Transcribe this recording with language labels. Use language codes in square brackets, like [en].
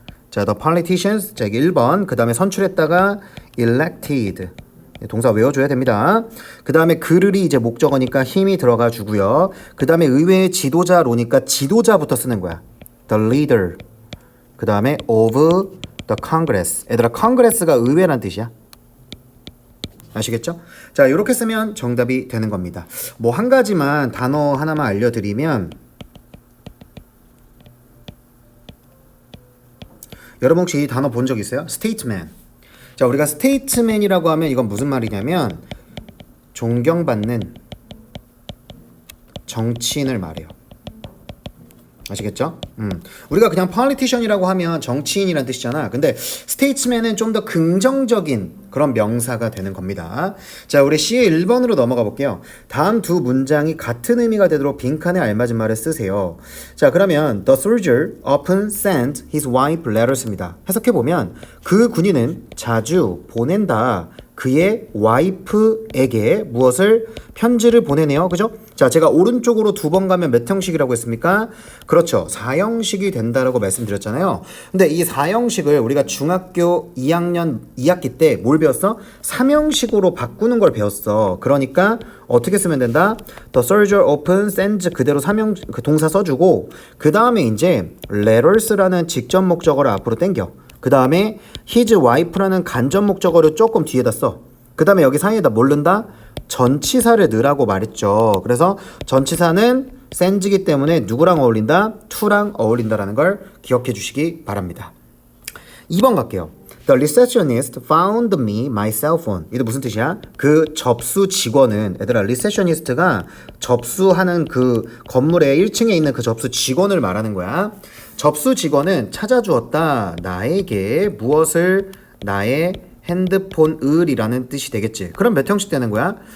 [ko] 자, [en] the politicians, [ko] 자, 이게 1번. 그 다음에 선출했다가 elected. 동사 외워줘야 됩니다. 그 다음에 그를이 이제 목적어니까 힘이 들어가 주고요. 그 다음에 의회의 지도자로니까 지도자부터 쓰는 거야. [en] the leader. [ko] 그 다음에 [en] of the congress. [ko] 얘들아, congress가 의회란 뜻이야. 아시겠죠? 자, 이렇게 쓰면 정답이 되는 겁니다. 뭐 한 가지만 단어 하나만 알려드리면 여러분 혹시 이 단어 본 적 있어요? 스테이트맨. 자, 우리가 스테이트맨이라고 하면 이건 무슨 말이냐면 존경받는 정치인을 말해요. 아시겠죠? 우리가 그냥 politician이라고 하면 정치인이란 뜻이잖아. 근데 스테이트맨은 좀 더 긍정적인 그런 명사가 되는 겁니다. 자, 우리 C의 1번으로 넘어가 볼게요. 다음 두 문장이 같은 의미가 되도록 빈칸에 알맞은 말을 쓰세요. 자, 그러면 [en] The soldier often sent his wife letters입니다. [ko] 해석해보면 그 군인은 자주 보낸다. 그의 와이프에게 무엇을 편지를 보내네요. 그죠? 자, 제가 오른쪽으로 두 번 가면 몇 형식이라고 했습니까? 그렇죠. 4형식이 된다라고 말씀드렸잖아요. 근데 이 4형식을 우리가 중학교 2학년 2학기 때 뭘 배웠어? 3형식으로 바꾸는 걸 배웠어. 그러니까 어떻게 쓰면 된다? [en] The soldier often sends [ko] 그대로 3형 그 동사 써주고 그 다음에 이제 letters라는 직접 목적어를 앞으로 당겨. 그 다음에 his wife라는 간접 목적어를 조금 뒤에다 써. 그 다음에 여기 사이에다 뭘 넣는다? 전치사를 넣으라고 말했죠. 그래서 전치사는 sends이기 때문에 누구랑 어울린다? to랑 어울린다라는 걸 기억해 주시기 바랍니다. 2번 갈게요. [en] The receptionist found me my cell phone. [ko] 이게 무슨 뜻이야? 그 접수 직원은 얘들아 receptionist가 접수하는 그 건물의 1층에 있는 그 접수 직원을 말하는 거야. 접수 직원은 찾아주었다. 나에게 무엇을? 나의 핸드폰을이라는 뜻이 되겠지. 그럼 몇 형식 되는 거야?